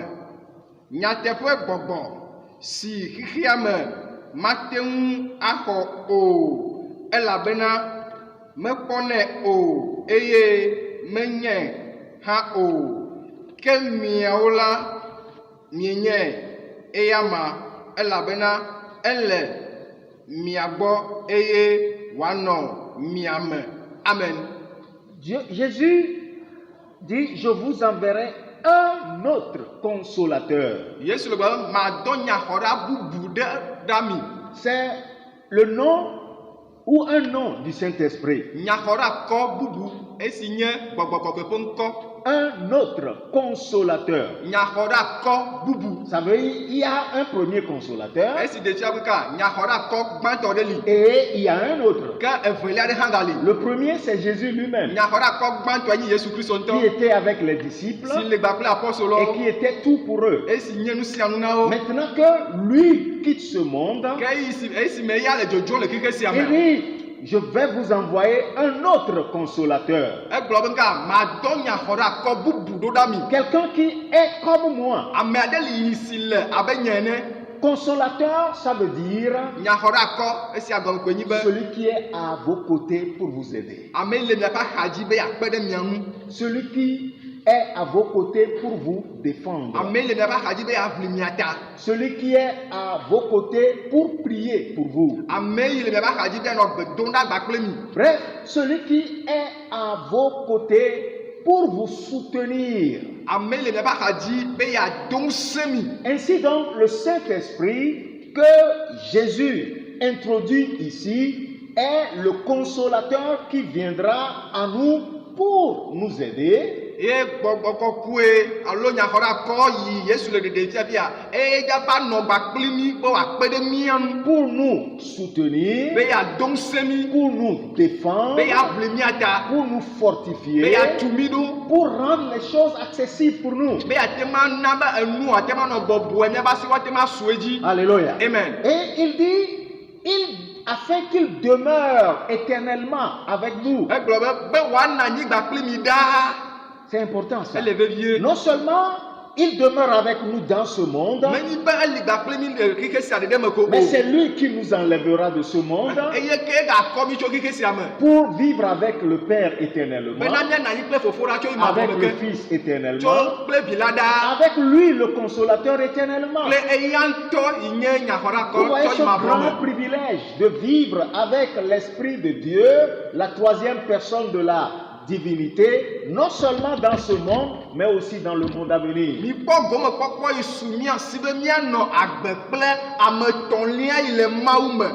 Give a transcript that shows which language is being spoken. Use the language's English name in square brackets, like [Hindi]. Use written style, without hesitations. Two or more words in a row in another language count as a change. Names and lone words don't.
[Ewe] Nyateƒe gbɔgbɔ si xixia me mate ŋu axɔ o, elabena mekpɔnɛ o, eye menye hã o, ke miawo la mienye eya ma, elabena ele mia gbɔ eye wòanɔ mia me. Amen. [French] Jésus dit, je vous enverrai un autre consolateur. [Ewe] Yesu le gbe madɔ nyaxɔɖa bubu ɖe ɖami. [French] C'est le nom ou un nom du Saint-Esprit. [Ewe] Nyaxɔɖa kɔ bubu esi nye gbɔgbɔ kɔkɔe ƒe ŋkɔ. [French] Un autre consolateur. [Ewe] Nyaxɔɖa kɔ bubu. [French] Ça veut dire il y a un premier consolateur [Ewe] Esi detsia be ka nyaxɔɖa kɔ gbãtɔ ɖe li. [French] et il y a un autre. [Ewe] Ke evelia ɖe hã gali. [French] Le premier, c'est Jésus lui-même [Ewe] Nyaxɔɖa kɔ gbãtɔe nye Yesu Kristo [French] qui [Ewe] ŋutɔ. [French] était avec les disciples [Ewe] Si le gba kple [French] et [Ewe] apɔstolowo. [French] qui était tout pour eux. [Ewe] Esi nye nu sia nu na wo. [French] Maintenant que lui quitte ce monde, [Ewe] Ke esi me ya le dzodzro le xexe sia [French] il [Ewe] me. [French] dit, je vais vous envoyer un autre consolateur. [Ewe] Egblɔ be ka madɔ nyaxɔɖa kɔ bubu ɖo ɖa mi. [French] Quelqu'un qui est comme moi. [Ewe] Ame aɖe li si le abe nye ene. [French] Consolateur, ça veut dire [Ewe] Nyaxɔɖa kɔ esia gɔme koe nyi be [French] celui qui est à vos côtés pour vous aider. [Ewe] ame yi le miaƒe axadzi be yakpe ɖe mia ŋu. [French] Celui qui est à vos côtés pour vous défendre. [Ewe] Ame yi le miaƒe axadzi be yaʋli mia ta. [French] Celui qui est à vos côtés pour prier pour vous. [Ewe] Ame yi le miaƒe axadzi be yanɔ gbe dom ɖa gba kple mi. [French] Bref, celui qui est à vos côtés pour vous soutenir. [Ewe] Ame yi le miaƒe axadzi be yado ŋusẽ mi. [French] Ainsi donc, le Saint-Esprit que Jésus introduit ici est le consolateur qui viendra à nous pour nous aider. [Ewe] Ye gbɔgbɔ kɔkɔe alo nyaxɔɖa kɔ yi Yesu le ɖeɖe fia eye dzava nɔ gba kpli mi be wòakpe ɖe mia ŋu. [French] Pour nous soutenir, [Ewe] Be yado ŋusẽ mi. [French] pour nous défendre, [Ewe] Be yaʋli mia ta. [French] pour nous [Ewe] Be [French] fortifier, [Ewe] yatu mi ɖo. [French] pour rendre les choses accessibles pour nous. [Ewe] Be yate ma na be enu ate ma nɔ bɔbɔe miaƒe asi woate ma su edzi. [French] Alléluia. Amen. Et il dit, afin qu'il demeure éternellement avec nous. [Ewe] Egblɔ be wòanɔ anyigba kpli mi ɖaa. [French] C'est important ça. [Ewe] Ele vevie. [French] Non seulement il demeure avec nous dans ce monde, [Ewe] Menyi be eli gba kpli mi le xexe sia ɖeɖe me ko o. [French] mais c'est lui qui nous enlèvera de ce monde [Ewe] Eye ke gakɔ mi tso xexe sia me. [French] pour vivre avec le Père éternellement, [Ewe] Bena mianɔ anyi kple fofo la tso ima [French] avec [Ewe] me [French] le [Ewe] ke. [French] Fils éternellement, [Ewe] Tso kple vi la ɖaa. [French] avec lui le consolateur éternellement. [Ewe] Kple eya ŋutɔ yi nye nyaxɔɖa [French] Vous voyez [Ewe] kɔ [French] ce [Ewe] tso ima [French] grand [Ewe] me. [French] privilège de vivre avec l'Esprit de Dieu, la troisième personne de la divinité, non seulement dans ce monde, mais aussi dans le monde à venir. [Ewe] Mi kpɔ gomekpɔkpɔ yi su mia si be mianɔ agbe kple ame tɔ̃lia yi le Mawu me.